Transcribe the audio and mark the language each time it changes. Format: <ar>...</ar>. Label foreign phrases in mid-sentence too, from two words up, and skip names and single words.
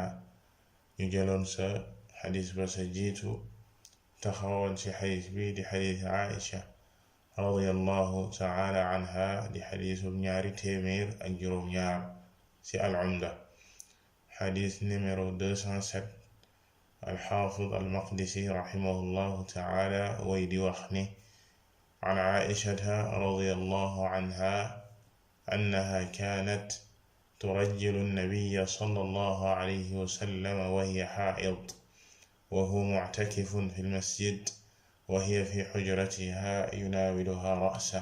<wo>ñu jëloon sa xadis ba sa jiitu taxawoon ci xadis bi di xadis Aisha</wo> <ar>رضي الله تعالى عنها</ar> <wo>di xadisu ñaari téeméer ak juróom ñaar ci al umda. xadis numéro 207</wo> <ar>الحافظ المقدسي رحمه الله تعالى ويدي وخني عن عائشة رضي الله عنها أنها كانت ترجل النبي صلى الله عليه وسلم وهي حائض وهو معتكف في المسجد وهي في حجرتها يناولها رأسه.</ar>